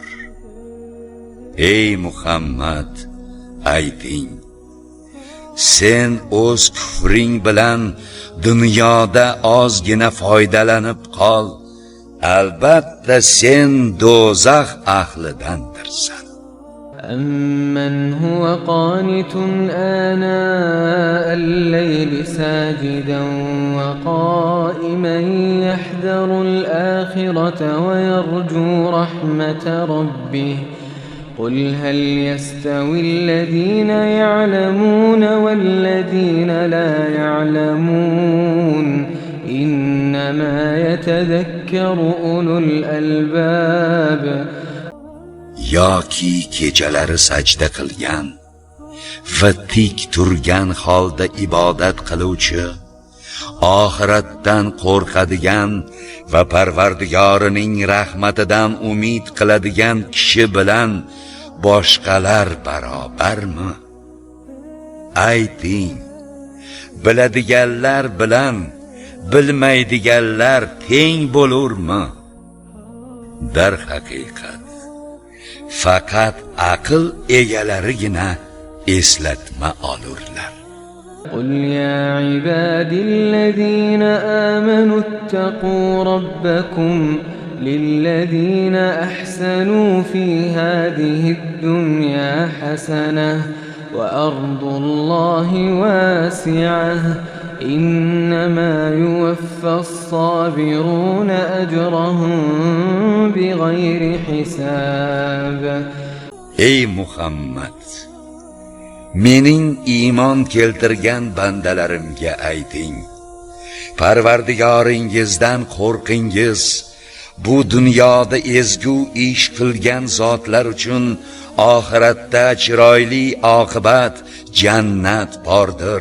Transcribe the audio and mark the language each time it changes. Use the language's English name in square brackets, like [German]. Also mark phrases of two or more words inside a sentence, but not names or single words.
[Uzbek] Ey Muhammad, ayting, sen o'z kufring bilan dunyoda ozgina foydalanib qol. Albatta sen do'zax ahlidandirsan. [Arabic] أَمَّنْ هُوَ قَانِتٌ آنَاءَ اللَّيْلِ سَاجِدًا وَقَائِمًا يَحْذَرُ الْآخِرَةَ وَيَرْجُو رَحْمَةَ رَبِّهِ قُلْ هَلْ يَسْتَوِي الَّذِينَ يَعْلَمُونَ وَالَّذِينَ لَا يَعْلَمُونَ إِنَّمَا يَتَذَكَّرُ أُولُو الْأَلْبَابِ. [Uzbek] Yoki kechalari sajda qilgan va tik turgan holda ibodat qiluvchi, oxiratdan qo'rqadigan va Parvardigorining rahmatidan umid qiladigan kishi bilan boshqalar barobarmi? Ayting, biladiganlar bilan bilmaydiganlar teng bo'lurmi? Dar haqiqat faqat aql egalarigina eslatma olurlar. [Arabic] قل يا عبادي الذين آمنوا اتقوا ربكم للذين أحسنوا في هذه الدنيا حسنة وأرض الله واسعة إنما يوفى الصابرون أجرهم بغير حساب. [Uzbek] Ey Muhammad, mening iymon keltirgan bandalarimga ayting, Parvardigoringizdan qo'rqingiz. Bu dunyoda ezgu ish qilgan zotlar uchun oxiratda chiroyli oqibat jannat bordir.